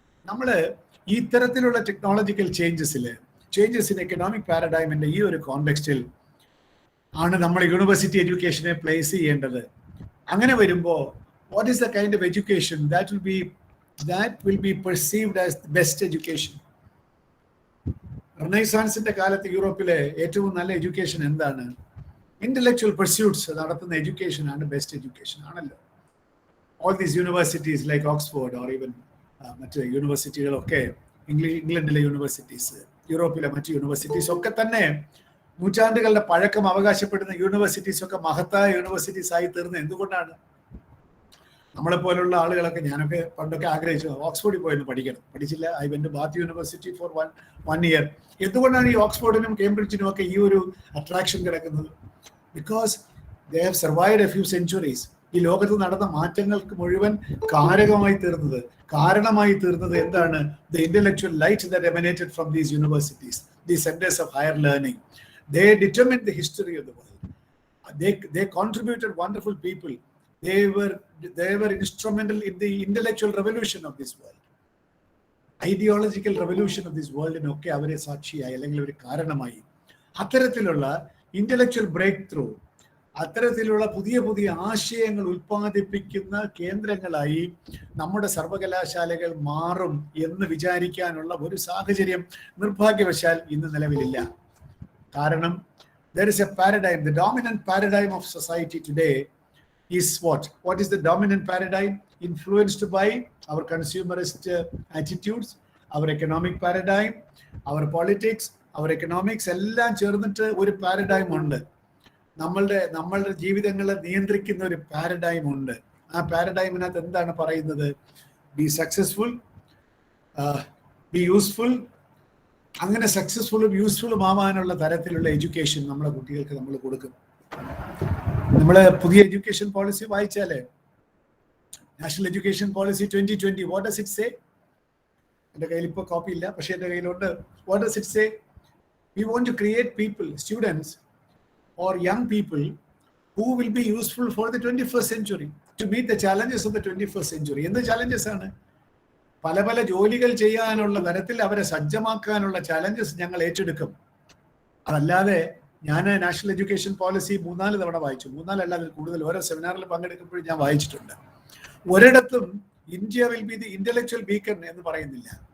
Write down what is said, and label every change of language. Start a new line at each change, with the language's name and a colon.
Malayalam: നമ്മൾ ഈ തരത്തിലുള്ള ടെക്നോളജിക്കൽ ചേഞ്ചസ് ഇൻ എക്കണോമിക് പാരഡൈമിന്റെ ഈ ഒരു കോണ്ടെക്സ്റ്റിൽ ആണ് നമ്മൾ യൂണിവേഴ്സിറ്റി എഡ്യൂക്കേഷനെ പ്ലേസ് ചെയ്യേണ്ടത്. അങ്ങനെ വരുമ്പോൾ
English: what is the kind of education that will be perceived as the best education?
Malayalam: റിനൈസാൻസിന്റെ കാലത്ത് യൂറോപ്പിലെ ഏറ്റവും നല്ല എഡ്യൂക്കേഷൻ എന്താണ്? ഇന്റലക്ച്വൽ പെർസ്യൂട്ട്സ് നടത്തുന്ന എഡ്യൂക്കേഷൻ ആണ് ബെസ്റ്റ് എഡ്യൂക്കേഷൻ ആണല്ലോ.
English: all these universities like Oxford or even
Malayalam: മറ്റ് യൂണിവേഴ്സിറ്റികളൊക്കെ, ഇംഗ്ലണ്ടിലെ യൂണിവേഴ്സിറ്റീസ്, യൂറോപ്പിലെ മറ്റ് യൂണിവേഴ്സിറ്റീസ് ഒക്കെ തന്നെ നൂറ്റാണ്ടുകളുടെ പഴക്കം അവകാശപ്പെടുന്ന യൂണിവേഴ്സിറ്റീസ് ഒക്കെ മഹത്തായ യൂണിവേഴ്സിറ്റീസ് ആയി തീർന്നത് എന്തുകൊണ്ടാണ്? നമ്മളെപ്പോലുള്ള ആളുകളൊക്കെ, ഞാനൊക്കെ പണ്ടൊക്കെ ആഗ്രഹിച്ചു ഓക്സ്ഫോർഡിൽ പോയെന്ന് പഠിച്ചില്ല.
English: I went to Bath university for one year.
Malayalam: എന്തുകൊണ്ടാണ് ഈ ഓക്സ്ഫോർഡിനും കേംബ്രിഡ്ജിനും ഒക്കെ ഈ ഒരു അട്രാക്ഷൻ കിടക്കുന്നത്?
English: Because they have survived a few centuries.
Malayalam: ഈ ലോകത്ത് നടന്ന മാറ്റങ്ങൾക്ക് മുഴുവൻ കാരണമായി തീർന്നത് എന്താണ്?
English: The intellectual light that emanated from these universities, these centres of higher learning. They determined the history of the world. They contributed wonderful people. They were instrumental in the intellectual revolution of this world. Ideological revolution of this world
Malayalam: ഒക്കെ അവരെ സാക്ഷിയായി അല്ലെങ്കിൽ ഒരു കാരണമായി. അത്തരത്തിലുള്ള intellectual break through, അത്തരത്തിലുള്ള പുതിയ പുതിയ ആശയങ്ങൾ ഉൽപ്പാദിപ്പിക്കുന്ന കേന്ദ്രങ്ങളായി നമ്മുടെ സർവകലാശാലകൾ മാറും എന്ന് വിചാരിക്കാനുള്ള ഒരു സാഹചര്യം നിർഭാഗ്യവശാൽ ഇന്ന് നിലവിലില്ല.
English: കാരണം there is a paradigm, the dominant paradigm of society today is what? What is the dominant paradigm? Influenced by our consumerist attitudes,
Malayalam: our economic paradigm, our politics, our economics എല്ലാം ചേർന്നിട്ട് ഒരു പാരഡൈം ഉണ്ട്. നമ്മളുടെ ജീവിതങ്ങളെ നിയന്ത്രിക്കുന്ന ഒരു പാരഡൈം ഉണ്ട്. ആ പാരഡൈമിനകത്ത് എന്താണ് പറയുന്നത്?
English: Be successful, be useful.
Malayalam: അങ്ങനെ സക്സസ്ഫുള്ളും യൂസ്ഫുള്ളും ആവാനുള്ള തരത്തിലുള്ള എഡ്യൂക്കേഷൻ നമ്മളെ കുട്ടികൾക്ക് നമ്മൾ കൊടുക്കും. നമ്മൾ പുതിയ education policy വായിച്ചാലേ, national education policy 2020,
English: What does it say?
Malayalam: എൻ്റെ കയ്യിൽ ഇപ്പോൾ കോപ്പി ഇല്ല, പക്ഷേ എൻ്റെ കയ്യിലുണ്ട്.
English: What does it say? We want to create people, students or young people who will be useful for the 21st century, to meet the challenges of the 21st century.
Malayalam: എന്ത് challenges ആണ്? പല പല ജോലികൾ ചെയ്യാനുള്ള തരത്തിൽ അവരെ സജ്ജമാക്കാനുള്ള ചാലഞ്ചസ് ഞങ്ങൾ ഏറ്റെടുക്കും. അതല്ലാതെ ഞാൻ നാഷണൽ എഡ്യൂക്കേഷൻ പോളിസി 3-4 തവണ വായിച്ചു. 3-4 അല്ലാതെ കൂടുതൽ. ഓരോ സെമിനാറിൽ പങ്കെടുക്കുമ്പോഴും ഞാൻ വായിച്ചിട്ടുണ്ട്. ഒരിടത്തും India
English: will be the intellectual beacon
Malayalam: എന്ന് പറയുന്നില്ല.